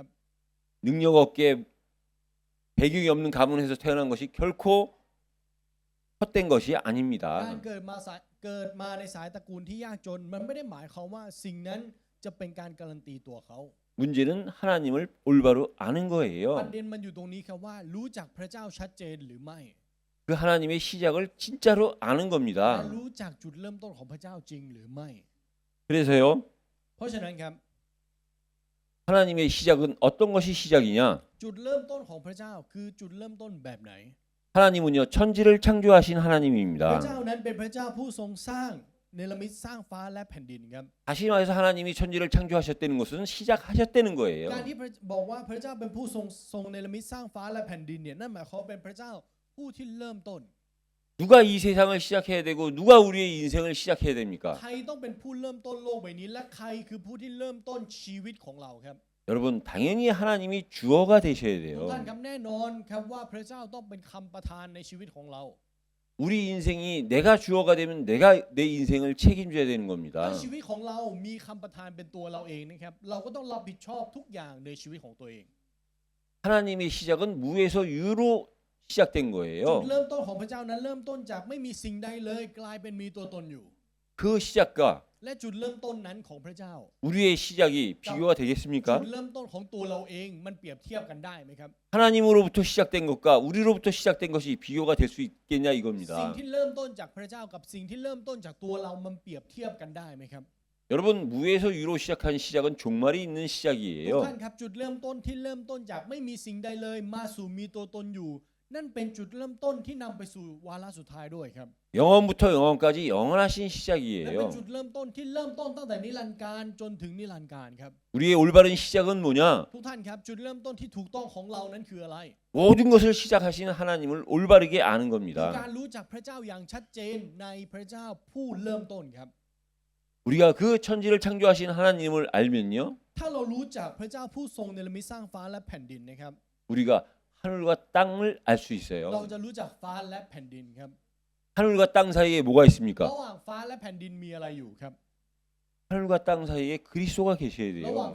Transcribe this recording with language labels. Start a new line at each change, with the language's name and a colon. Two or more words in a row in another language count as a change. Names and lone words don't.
Korean: 능력 없게 배경이 없는 가문에서 태어난 것이 결코 헛된 것이
Thai: การ
Korean: 아닙니다.
Thai: เกิดมาในสายตระกูลที่ยากจน มันไม่ได้หมายความว่าสิ่งนั้นจะเป็นการการันตีตัวเขา
Korean: 문제는 하나님을 올바로 아는
Thai: ประ
Korean: 거예요.
Thai: เด็นมันอยู่ตรงนี้ครับว่ารู้จักพระเจ้าชัดเจนหรือไม่
Korean: 그 하나님의 시작을 진짜로 아는
Thai: และ
Korean: 겁니다.
Thai: รู้จักจุดเริ่มต้นของพระเจ้าจริงหรือไม่
Korean: 그래서요,
Thai: เพราะฉะนั้นครับ
Korean: 하나님의 시작은 어떤 것이 시작이냐?
Thai: จุดเริ่มต้นของพระเจ้าคือจุดเริ่มต้นแบบไหน
Korean: 하나님은요, 천지를 창조하신
Thai: พระ
Korean: 하나님입니다.
Thai: เจ้านั้นเป็นพระเจ้าผู้ทรงสร้างเนรมิตสร้างฟ้าและแผ่นดินครับ
Korean: 다시 말해서 하나님이 천지를 창조하셨다는 것은 시작하셨다는 거예요.
Thai: การที่บอกว่าพระเจ้าเป็นผู้ทรงเนรมิตสร้างฟ้าและแผ่นดินเนี่ยนั่นหมายความเป็นพระเจ้าผู้ที่เริ่มต้น
Korean: 누가 이 세상을 시작해야 되고 누가 우리의 인생을 시작해야 됩니까?
Thai: ใครต้องเป็นผู้เริ่มต้นโลกใบนี้และใครคือผู้ที่เริ่มต้นชีวิตของเราครับ
Korean: 여러분, 당연히 하나님이 주어가 되셔야
Thai: ทุก
Korean: 돼요.
Thai: ท่านครับแน่นอนครับว่าพระเจ้าต้องเป็นคำประทานในชีวิตของเรา
Korean: 우리 인생이 내가 주어가 되면 내가 내 인생을 책임져야 되는
Thai: ถ้า
Korean: 겁니다.
Thai: ชีวิตของเรามีคำประทานเป็นตัวเราเองนะครับเราก็ต้องรับผิดชอบทุกอย่างในชีวิตของตัวเอง
Korean: 하나님의 시작은 무에서 유로 시작된
Thai: จุด
Korean: 거예요.
Thai: เริ่มต้นของพระเจ้านั้นเริ่มต้นจากไม่มีสิ่งใดเลยกลายเป็นมีตัวตนอยู่
Korean: 그 시작과
Thai: และจุดเริ่มต้นนั้นของพระเจ้า
Korean: 우리의 시작이 비교가
Thai: จุด
Korean: 되겠습니까?
Thai: เริ่มต้นของตัวเราเองมันเปรียบเทียบกันได้ไหมครับ
Korean: 하나님으로부터 시작된 것과 우리로부터 시작된 것이 비교가 될 수 있겠냐
Thai: สิ่ง
Korean: 이겁니다.
Thai: ที่เริ่มต้นจากพระเจ้ากับสิ่งที่เริ่มต้นจากตัวเรามันเปรียบเทียบกันได้ไหมครับ
Korean: 여러분, 무에서 유로 시작한 시작은 종말이 있는
Thai: ทุก
Korean: 시작이에요.
Thai: ท่านครับจุดเริ่มต้นที่เริ่มต้นจากไม่มีสิ่งใดเลยมาสู่มีตัวตนอยู่ นั่นเป็นจุดเริ่มต้นที่นำไปสู่วาระสุดท้ายด้วยครับ
Korean: 영원부터 영원까지 영원하신
Thai: และเป็น
Korean: 시작이에요.
Thai: จุดเริ่มต้นที่เริ่มต้นตั้งแต่นิรันดร์การจนถึงนิรันดร์การครับ
Korean: 우리의 올바른 시작은 뭐냐?
Thai: ทุกท่านครับจุดเริ่มต้นที่ถูกต้องของเรานั้นคืออะไร
Korean: 모든 것을 시작하시는 하나님을 올바르게 아는
Thai: คือ
Korean: 겁니다.
Thai: การรู้จักพระเจ้าอย่างชัดเจนในพระเจ้าผู้เริ่มต้นครับ
Korean: 우리가 그 천지를 창조하신 하나님을 알면요,
Thai: ถ้าเรารู้จักพระเจ้าผู้ทรงเนรมิตสร้างฟ้าและแผ่นดินนะครับ
Korean: 우리가 하늘과 땅을 알 수
Thai: เรา
Korean: 있어요.
Thai: จะรู้จักฟ้าและแผ่นดินครับ
Korean: 하늘과 땅 사이에 뭐가
Thai: ระ
Korean: 있습니까?
Thai: หว่างฟ้าและแผ่นดินมีอะไรอยู่ครับ
Korean: 하늘과 땅 사이에 그리스도가 계셔야
Thai: ระหว่าง